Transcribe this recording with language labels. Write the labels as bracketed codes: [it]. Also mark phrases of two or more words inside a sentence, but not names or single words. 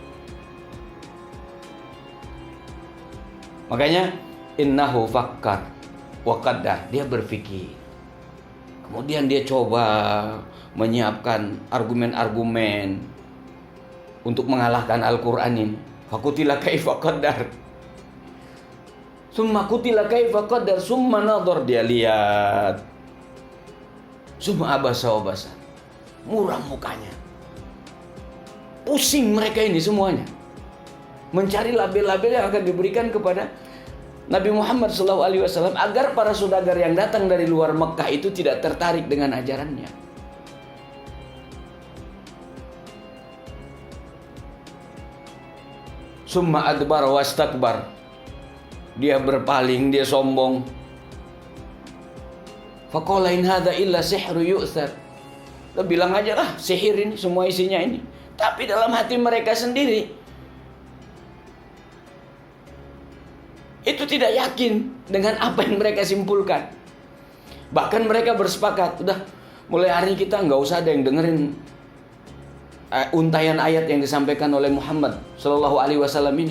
[id] Makanya [ar] إنه فكر وقدر. [id] Dia berpikir. Kemudian dia coba menyiapkan argumen-argumen untuk mengalahkan Al-Quran ini. [ar] فقتل كيف قدر ثم قتل كيف قدر ثم نظر, [id] dia lihat. [ar] ثم عبس وبسر. [id] Muram mukanya. Pusing mereka ini semuanya. Mencari label-label yang akan diberikan kepada Nabi Muhammad SAW agar para saudagar yang datang dari luar Mekah itu tidak tertarik dengan ajarannya. [ar] ثم أدبر واستكبر. [id] Dia berpaling, dia sombong. [ar] فقال إن هذا إلا سحر يؤثر. [id] Udah bilang aja lah, sihir ini, semua isinya ini. Tapi dalam hati mereka sendiri itu tidak yakin dengan apa yang mereka simpulkan. Bahkan mereka bersepakat, udah mulai hari ini kita nggak usah ada yang dengerin untayan ayat yang disampaikan oleh Muhammad [ar] صلى الله عليه وسلم [id] ini.